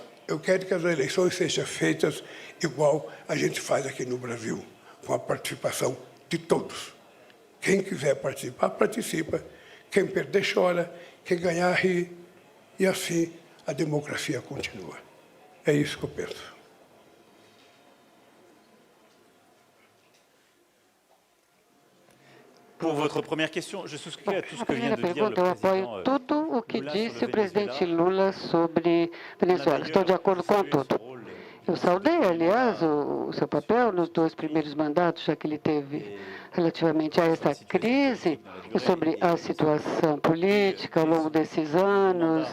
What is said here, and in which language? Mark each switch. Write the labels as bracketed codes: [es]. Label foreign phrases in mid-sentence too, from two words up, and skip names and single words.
[pt] Eu quero que as eleições sejam feitas igual a gente faz aqui no Brasil, com a participação de todos. Quem quiser participar, participa. Quem perder, chora. Quem ganhar, ri. E assim a democracia continua. É isso que eu penso. [fr] Pour votre première question, je souscris à tout ce [pt] A [fr] que vient [pt] primeira [fr] de dire le [pt] pergunta, eu apoio [fr] président [pt] tudo o que [fr] Lula [pt] disse [fr] sur [pt] o [fr] le [pt] presidente [fr] Venezuela. [pt] Lula sobre Venezuela. Estou de acordo com tudo. Eu saudei, aliás, o seu papel nos 2 primeiros mandatos, já que ele teve relativamente a essa crise e sobre a situação política ao longo desses anos.